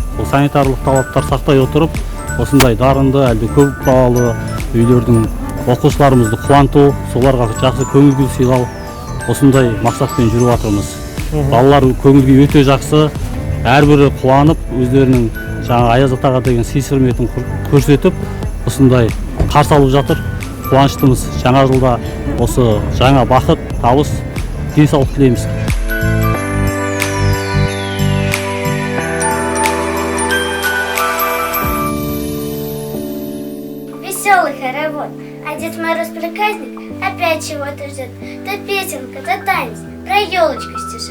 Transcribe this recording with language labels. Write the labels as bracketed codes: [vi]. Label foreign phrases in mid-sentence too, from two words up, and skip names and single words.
[kk] санитарлық талаптар сақтай отырып, осындай дарынды, әлде көп балалы үйлердің оқушыларымызды қуанту, соларға жақсы көңіл күй сыйлау, осындай мақсатпен жүріп жатырмыз. Балалар көңіл күй өте жақсы, әрбірі қуанып, өздерінің жаңа Аяз Атаға деген сый құрметін көрсетіп, осындай қарсы алып жатыр. Қуаныштымыз. Жаңа жылда осы жаңа бақыт, табыс, денсаулық тілейміз. [ru] Веселый хоровод, а Дед Мороз проказник опять чего-то ждет. То песенка, то танец, про елочку стишок.